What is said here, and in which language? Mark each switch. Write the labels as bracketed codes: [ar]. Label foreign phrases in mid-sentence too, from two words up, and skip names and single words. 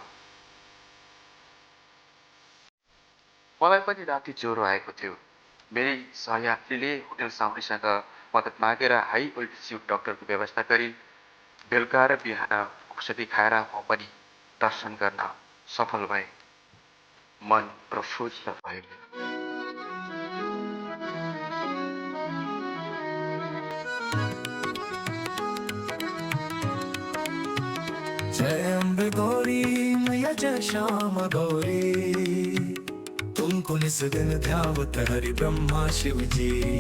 [ne] मलाई पनि राति ज्वरो आएको थियो। मेरै सहयात्रीले होटल साउनीसँग मद्दत मागेर [en] high altitude [ne] डक्टरको व्यवस्था गरिन्। बेलुका र बिहान औषधि खाएर म पनि दर्शन गर्न सफल भएँ। मन प्रफुल्ल भयो। [hi] जय अम्बे गौरी मैया जय श्याम गौरी, तुमको निस दिन ध्यावत हरि ब्रह्मा शिव जी।